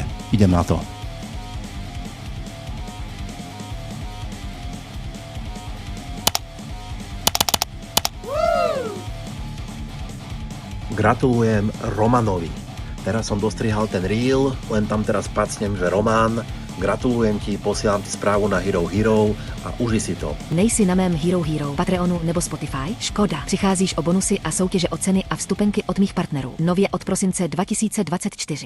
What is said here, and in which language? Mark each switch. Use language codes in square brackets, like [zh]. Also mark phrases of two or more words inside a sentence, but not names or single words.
[sk] Idem na to. Gratulujem Romanovi. Teraz som dostrihal ten reel, len tam teraz pacnem, že Roman, gratulujem ti, posielam ti správu na Hero a uži si to. [cs] Nejsi na mém Hero, Patreonu nebo Spotify? Škoda. Přicházíš o bonusy a soutěže o ceny a vstupenky od mých partnerů. Nově od prosince 2024.